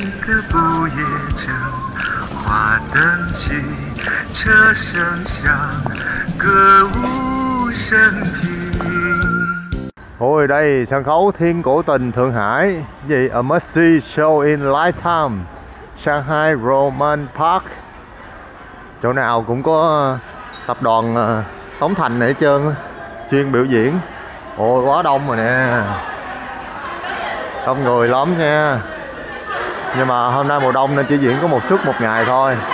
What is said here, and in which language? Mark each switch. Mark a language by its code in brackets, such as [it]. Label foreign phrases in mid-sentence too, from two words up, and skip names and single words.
[zh] 的不夜城，花灯起，车声响，歌舞升平。 [vi] Ôi đây sân khấu Thiên Cổ Tình Thượng Hải, gì [en] a must see show in lifetime, [vi] Shanghai Roman Park. Chỗ nào cũng có tập đoàn Tống Thành này hết trơn, chuyên biểu diễn. Ôi quá đông rồi nè, đông người lắm nha. Nhưng mà hôm nay mùa đông nên chỉ diễn có một suất một ngày thôi.